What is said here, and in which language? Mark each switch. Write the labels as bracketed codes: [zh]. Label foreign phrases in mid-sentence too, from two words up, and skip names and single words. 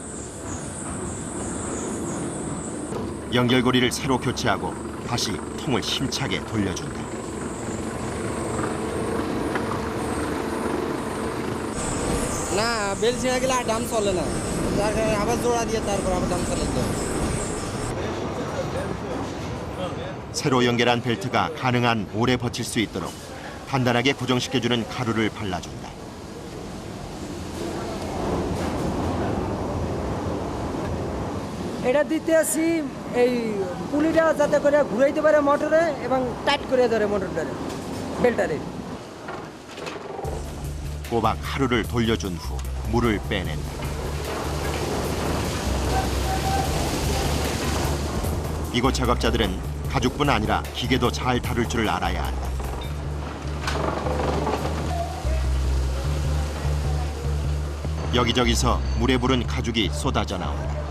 [ko] 연결고리를 새로 교체하고 다시 통을 힘차게 돌려준다. [bn] না বেল্ট ছিঁড়ে গেলে আর ডাম চলে না যার কারণে আবার জোড়া দিয়ে তারপর আবার ডাম চালাতে হবে [ko] 새로 연결한 벨트가 가능한 오래 버틸 수 있도록 단단하게 고정시켜주는 가루를 발라준다. [bn] এটা দিতে আসি এই পুলিটা যাতে করে ঘুরাইতে পারে মোটরে এবং টাইট করে ধরে মোটরটারে বেল্টারে [ko] 꼬박 하루를 돌려준 후 물을 빼낸다. 이곳 작업자들은 가죽뿐 아니라 기계도 잘 다룰 줄을 알아야 한다. 여기저기서 물에 부른 가죽이 쏟아져 나온다.